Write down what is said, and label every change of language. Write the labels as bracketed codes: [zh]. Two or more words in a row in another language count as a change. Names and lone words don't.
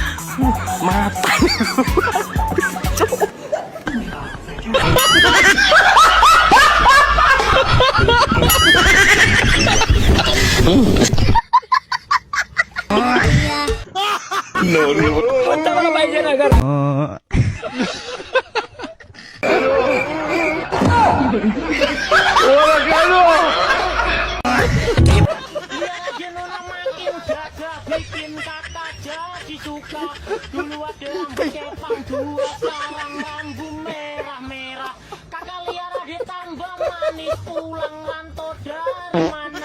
[en] Mata. No, no. [tl] Punta ko na ba dyan agad? Wala gano. [id] Bikin kata jadi suka. Dulu ada rambut kepang, dua sekarang rambut merah-merah. Kakak liar ditambah manis, pulang rantau dari mana?